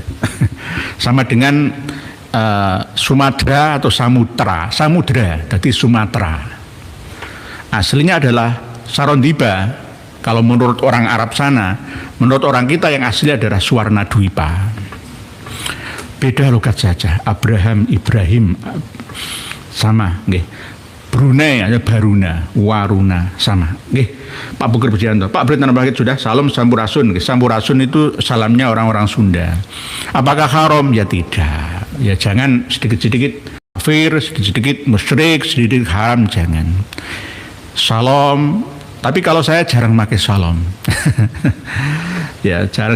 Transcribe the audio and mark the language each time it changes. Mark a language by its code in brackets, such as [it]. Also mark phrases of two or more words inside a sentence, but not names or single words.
[id] Sama dengan Sumatera atau Samudra, jadi Sumatera. Aslinya adalah Sarondiba. Kalau menurut orang Arab sana, menurut orang kita yang asli adalah Suwarna Dwipa. Beda logat saja. Abraham, Ibrahim sama, nggih. Brunei ada Baruna, Waruna sama, nggih. Pak Bugir Pujianto, Pak Berita Nomor Wahid sudah. Salam Sampurasun, nggih. Sampurasun itu salamnya orang-orang Sunda. Apakah haram? Ya tidak. Ya jangan sedikit-sedikit kafir, sedikit-sedikit musyrik, sedikit haram, jangan. Salam. Tapi kalau saya jarang pakai salam. Ya jarang.